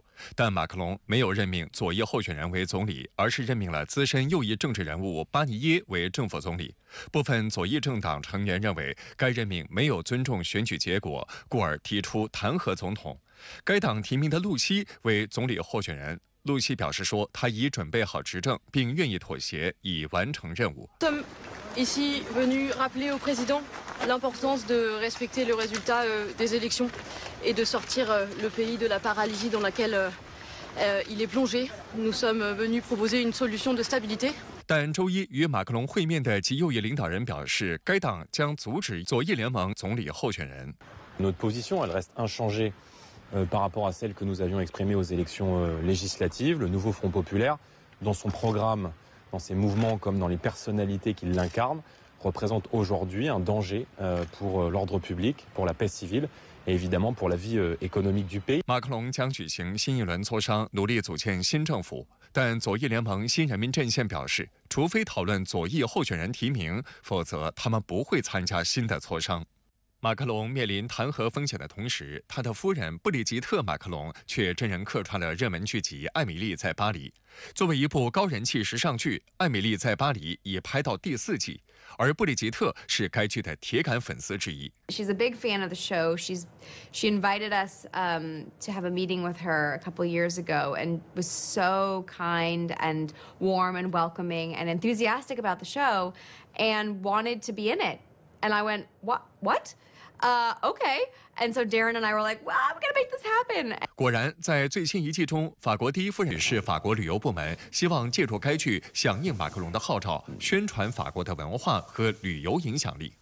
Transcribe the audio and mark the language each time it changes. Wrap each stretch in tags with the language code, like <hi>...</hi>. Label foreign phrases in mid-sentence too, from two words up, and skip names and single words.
<zh>但马克龙没有任命左翼候选人为总理，而是任命了资深右翼政治人物巴尼耶为政府总理。部分左翼政党成员认为该任命没有尊重选举结果，故而提出弹劾总统。该党提名的露西为总理候选人。露西表示说，他已准备好执政，并愿意妥协，以完成任务。</zh> <fr>Ici venu rappeler au président l'importance de respecter le résultat des élections et de sortir le pays de la paralysie dans laquelle il est plongé. Nous sommes venus proposer une solution de stabilité.</fr> <zh>但周一与马克龙会面的极右翼领导人表示，该党将阻止左翼联盟总理候选人。</zh> <fr>Notre position, elle reste inchangée par rapport à celle que nous avions exprimée aux élections législatives. Le nouveau Front populaire, dans son programme, dans ses mouvements comme dans les personnalités qui l'incarnent, représente aujourd'hui un danger pour l'ordre public, pour la paix civile et évidemment pour la vie économique du pays.</fr> <zh>马克龙将举行新一轮磋商，努力组建新政府。但左翼联盟新人民阵线表示，除非讨论左翼候选人提名，否则他们不会参加新的磋商。马克龙面临弹劾风险的同时，他的夫人布里吉特·马克龙却真人客串了热门剧集《艾米丽在巴黎》。作为一部高人气时尚剧，《艾米丽在巴黎》已拍到第4季，而布里吉特是该剧的铁杆粉丝之一。</zh> <en>She's a big fan of the show. She invited us to have a meeting with her a couple years ago, and was so kind and warm and welcoming and enthusiastic about the show, and wanted to be in it. And I went, what? Okay. And so Darren and I were like, well, I'm going to make this happen.</en> <zh>果然，在最新一季中，法国第一夫人是法国旅游部门，希望借助该剧响应马克龙的号召，宣传法国的文化和旅游影响力。</zh>